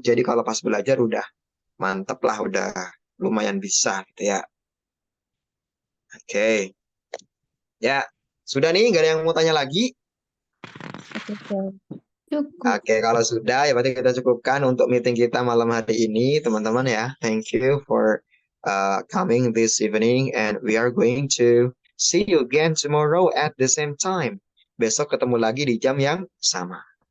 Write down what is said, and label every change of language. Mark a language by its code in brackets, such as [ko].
[id] Jadi kalau pas belajar udah mantep lah, udah lumayan bisa gitu ya. Oke. Ya, sudah nih, gak ada yang mau tanya lagi? Cukup. Oke, kalau sudah ya berarti kita cukupkan untuk meeting kita malam hari ini, teman-teman ya. [en] Thank you for coming this evening and we are going to see you again tomorrow at the same time. [id] Besok ketemu lagi di jam yang sama.